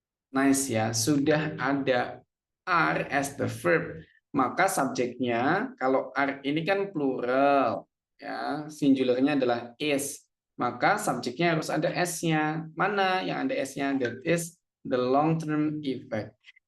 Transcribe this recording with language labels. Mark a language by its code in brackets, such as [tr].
[en] Nice ya, [id] sudah ada [en] are as the verb. [id] Maka subjeknya, kalau are ini kan plural, ya, singularnya adalah is. Maka subjeknya harus ada s-nya. Mana yang ada s-nya? [en] That is the long-term effect.